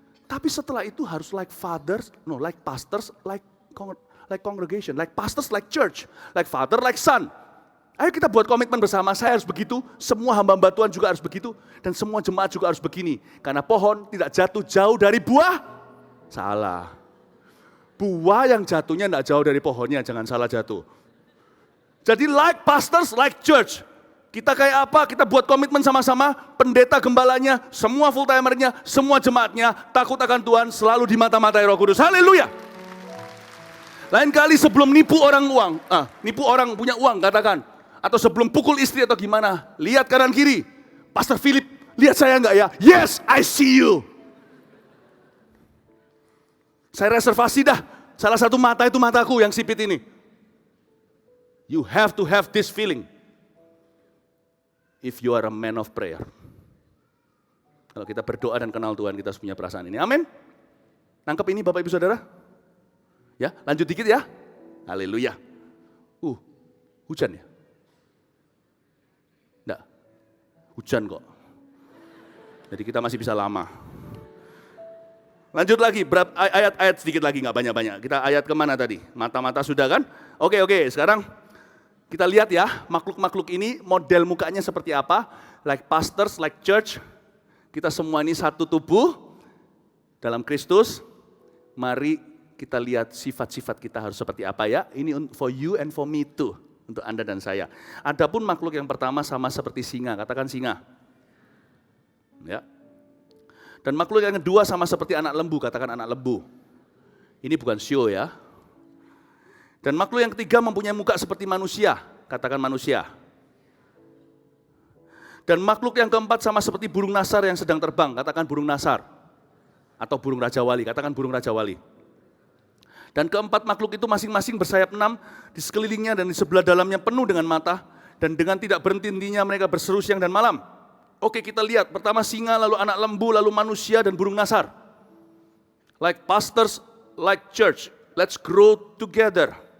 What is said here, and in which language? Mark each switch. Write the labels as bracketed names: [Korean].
[Indonesian] Tapi setelah itu harus [English] like fathers, like pastors, like congregation, like pastors, like church, like father, like son. [Indonesian] Ayo kita buat komitmen bersama, saya harus begitu, semua hamba-hamba Tuhan juga harus begitu, dan semua jemaat juga harus begini. Karena pohon tidak jatuh jauh dari buah, salah. Buah yang jatuhnya tidak jauh dari pohonnya, jangan salah jatuh. [English] Jadi like pastors, like church. [Indonesian] Kita kayak apa? Kita buat komitmen sama-sama, pendeta gembalanya, semua full timernya, semua jemaatnya, takut akan Tuhan, selalu di mata-matai Roh Kudus. Haleluya. Lain kali sebelum nipu orang punya uang katakan, atau sebelum pukul istri atau gimana, lihat kanan kiri. Pastor Philip, lihat saya enggak ya? [English] Yes, I see you. [Indonesian] Saya reservasi dah, salah satu mata itu mataku yang sipit ini. [English] You have to have this feeling. If you are a man of prayer. [Indonesian] Kalau kita berdoa dan kenal Tuhan, kita harus punya perasaan ini. Amin. Nangkep ini Bapak Ibu Saudara? Ya, lanjut dikit ya. Haleluya. Hujan ya? Enggak. Hujan kok. Jadi kita masih bisa lama. Lanjut lagi, ayat-ayat sedikit lagi, nggak banyak-banyak. Kita ayat kemana tadi? Mata-mata sudah kan? Oke, sekarang kita lihat ya, makhluk-makhluk ini model mukanya seperti apa. [English] Like pastors, like church. [Indonesian] Kita semua ini satu tubuh dalam Kristus. Mari kita lihat sifat-sifat kita harus seperti apa ya. [English] Ini for you and for me too. [Indonesian] Untuk Anda dan saya. Adapun makhluk yang pertama sama seperti singa. Katakan singa. Ya. Dan makhluk yang kedua sama seperti anak lembu. Katakan anak lembu. Ini bukan show ya. Dan makhluk yang ketiga mempunyai muka seperti manusia, katakan manusia. Dan makhluk yang keempat sama seperti burung nasar yang sedang terbang, katakan burung nasar. Atau burung Raja Wali, katakan burung Raja Wali. Dan keempat makhluk itu masing-masing bersayap 6, di sekelilingnya dan di sebelah dalamnya penuh dengan mata, dan dengan tidak berhenti-hentinya mereka berseru siang dan malam. Oke, kita lihat, pertama singa, lalu anak lembu, lalu manusia dan burung nasar. [English] Like pastors, like church, let's grow together.